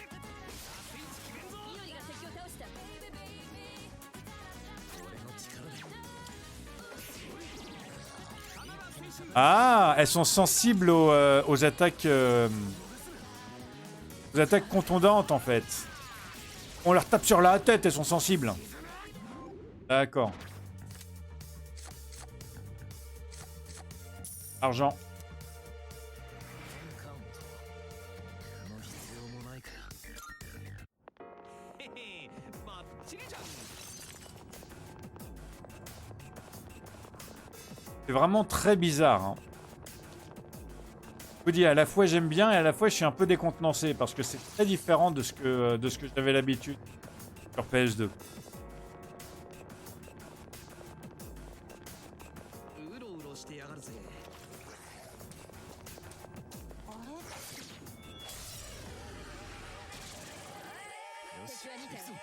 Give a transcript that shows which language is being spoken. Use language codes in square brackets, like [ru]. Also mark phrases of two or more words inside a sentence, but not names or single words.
[fr] Ah, elles sont sensibles aux attaques... aux attaques contondantes en fait. On leur tape sur la tête, elles sont sensibles. D'accord. Argent. [ja] カウントの必要もないか。へへ、バッチリじゃん。 [fr] C'est vraiment très bizarre. Hein. Je vous dis, à la fois j'aime bien et à la fois je suis un peu décontenancé parce que c'est très différent de ce que j'avais l'habitude sur PS2. [ja] うろうろしてやがるぜ。あれよし、行くぞ。